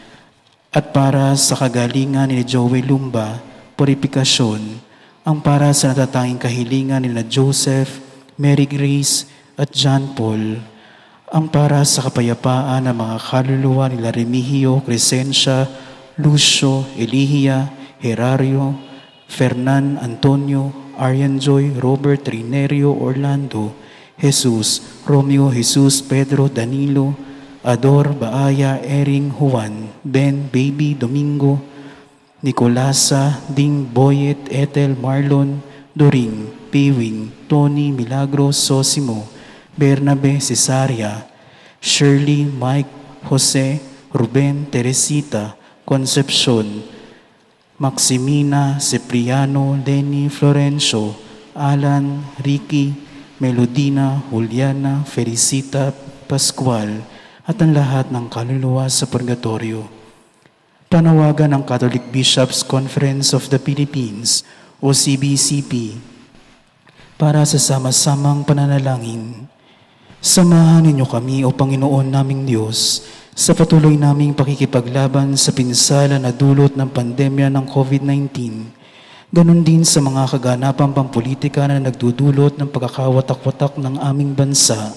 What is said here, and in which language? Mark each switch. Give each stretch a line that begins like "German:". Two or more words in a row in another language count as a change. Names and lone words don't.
Filipino: at para sa kagalingan ni Joey Lumba, purifikasyon, ang para sa natatanging kahilingan nila Joseph, Mary Grace at John Paul, ang para sa kapayapaan ng mga kaluluwa nila Remigio, Crescencia, Lucio, Elihia, Herario, Fernan, Antonio, Arian Joy, Robert, Rinerio, Orlando, Jesus, Romeo, Jesus, Pedro, Danilo, Ador, Baaya, Ering, Juan, Ben, Baby, Domingo, Nicolasa, Ding, Boyet, Ethel, Marlon, Doring, Piwing, Tony, Milagros, Sosimo, Bernabe, Cesaria, Shirley, Mike, Jose, Ruben, Teresita, Concepcion, Maximina, Cipriano, Lenny, Florencio, Alan, Ricky, Melodina, Juliana, Felicita, Pascual, at ang lahat ng kaluluwa sa purgatorio. Panawagan ng Catholic Bishops' Conference of the Philippines o CBCP para sa sama-samang pananalangin. Samahan ninyo kami o Panginoon naming Diyos sa patuloy naming pakikipaglaban sa pinsala na dulot ng pandemya ng COVID-19. Ganon din sa mga kaganapang pampolitika na nagdudulot ng pagkakawatak-watak ng aming bansa.